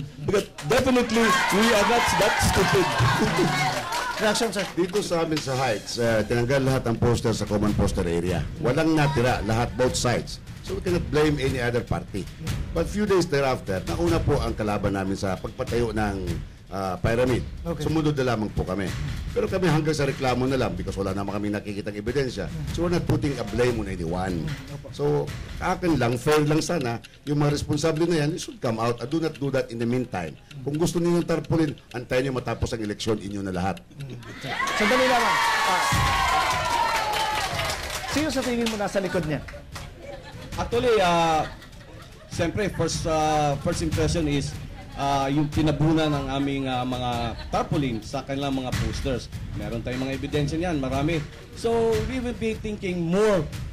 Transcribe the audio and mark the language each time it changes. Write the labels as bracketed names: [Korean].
[English] Because definitely, we are not that stupid. Reaction, sir. [Filipino] Dito sa amin sa Heights, tinanggal lahat ng poster sa common poster area. Walang natira, lahat, [English] both sides. So we cannot blame any other party. But few days thereafter, [Filipino] nauna po ang kalaban namin sa pagpatayo ng pyramid. [English] Okay. [Filipino] Sumunod na lamang po kami. Pero kami hanggang sa reklamo na lang because wala naman kami nakikitang ebidensya. [English] So we're not putting a blame on anyone. [Filipino] So akin lang, fair lang sana, yung mga responsable na yan, [English] should come out and do not do that in the meantime. [Filipino] Kung gusto niyo tarpulin, antayin niyo matapos ang eleksyon, inyo na lahat. Sandali lamang. Sino sa tingin mo nasa likod niya? Actually, siyempre, [English] first impression is [Filipino] yung tinabunan ng aming mga tarpaulin sa kanilang mga posters. Meron tayong mga ebidensya niyan, marami. [English] So, we will be thinking more.